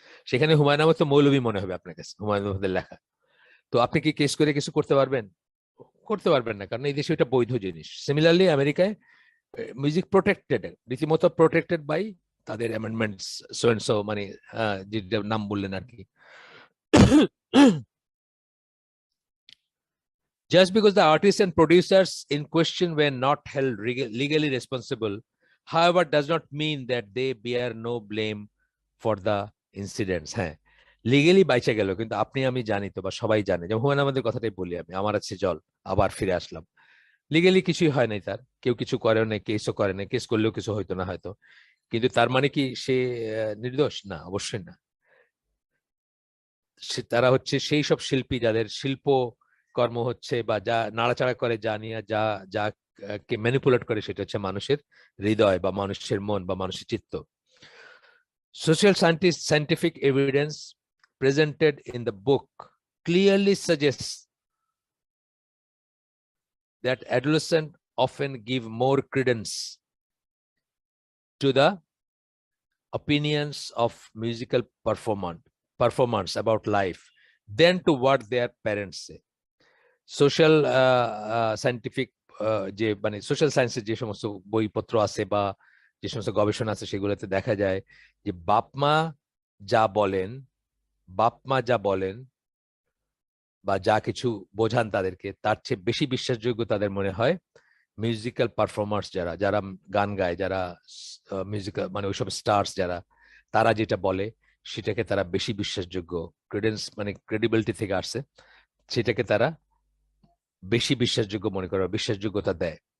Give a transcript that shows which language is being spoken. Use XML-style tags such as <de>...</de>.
<bn>সেখানে হুমায়ুন আহমেদ তো মৌলভী মনে হবে আপনার কাছে, হুমায়ুন আহমেদের লেখা। তো আপনি কি কেস করে কিছু করতে পারবেন? করতে পারবেন না, কারণ এই দেশে এটা বৈধ জিনিস। সিমিলারলি আমেরিকায় মিউজিক প্রোটেক্টেড, রীতিমতো প্রোটেক্টেড বাই তাদের অ্যামেন্ডমেন্টস</bn> <en>so and so,</en> <bn>মানে যেটা নাম বললেন আর কি।</bn> <en>Just because the artists and producers in question were not held legally responsible, however, does not mean that they bear no blame for the incidents.</en> <bn>হ্যাঁ, legally বাইচা গেল, কিন্তু আপনি আমি জানি তো, বা সবাই জানে, যেমন হুমায়ুন আমাদের কথাটাই বলি আমি, আমার আছে জল, আবার ফিরে আসলাম। লিগেলি কিছুই হয় নাই তার, কেউ কিছু করে নাই, কেসও করে নাই, কেস করলেও কিছু হইতো না হয়তো, কিন্তু তার মানে কি সে নির্দোষ? না, অবশ্যই না। তারা হচ্ছে সেই সব শিল্পী যাদের শিল্প কর্ম হচ্ছে, বা যা নাড়াচাড়া করে, যা নিয়ে যা যা কে ম্যানিপুলেট করে, সেটা হচ্ছে মানুষের হৃদয় বা মানুষের মন বা মানুষের চিত্ত।</bn> <en>Social scientific evidence presented in the book clearly suggests that adolescents often give more credence to the opinions of musical performance about life than to what their parents say.</en> <bn>Social scientific যে মানে social সায়েন্সের যে সমস্ত বইপত্র আছে বা যে সমস্ত গবেষণা আছে, সেগুলোতে দেখা যায় যে যা বলেন বাপ মা যা বলেন বা যা কিছু বোঝান তাদেরকে, তার চেয়ে বেশি বিশ্বাসযোগ্য তাদের মনে হয় মিউজিক্যাল পারফর্মার্স, যারা যারা গান গায়, যারা মিউজিক্যাল মানে ওইসব স্টার্স যারা, তারা যেটা বলে সেটাকে তারা বেশি বিশ্বাসযোগ্য, ক্রেডেন্স মানে ক্রেডিবিলিটি থেকে আসছে, সেটাকে তারা বেশি বিশ্বাসযোগ্য মনে করে, বিশ্বাসযোগ্যতা দেয়।</bn>